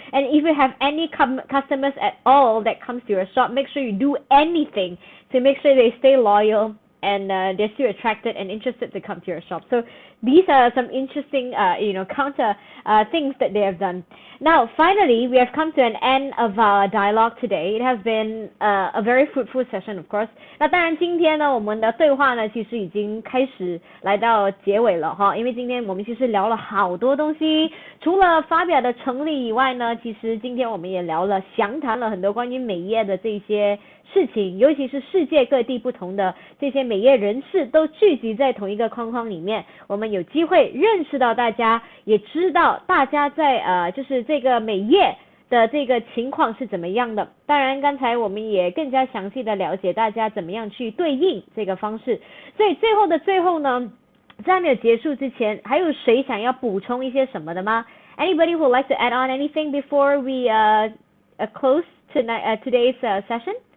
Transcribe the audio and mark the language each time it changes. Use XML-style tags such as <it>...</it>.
<en>And if you have any customers at all that comes to your shop, make sure you do anything to make sure they stay loyal and they're still attracted and interested to come to your shop. So these are some interesting, counter things that they have done. Now, finally, we have come to an end of our dialogue today. It has been a very fruitful session, of course.</en> <zh>那当然，今天呢，我们的对话呢，其实已经开始来到结尾了哈。因为今天我们其实聊了好多东西，除了发表的成立以外呢，其实今天我们也详谈了很多关于美业的这些事情，尤其是世界各地不同的这些美业人士都聚集在同一个框框里面，我们有机会认识到大家，也知道大家在就是这个美业的这个情况是怎么样的。当然刚才我们也更加详细的了解大家怎么样去对应这个方式。所以最后的最后呢，在没有结束之前，还有谁想要补充一些什么的吗？</zh> <en>Anybody who would like to add on anything before we close today's session?</en>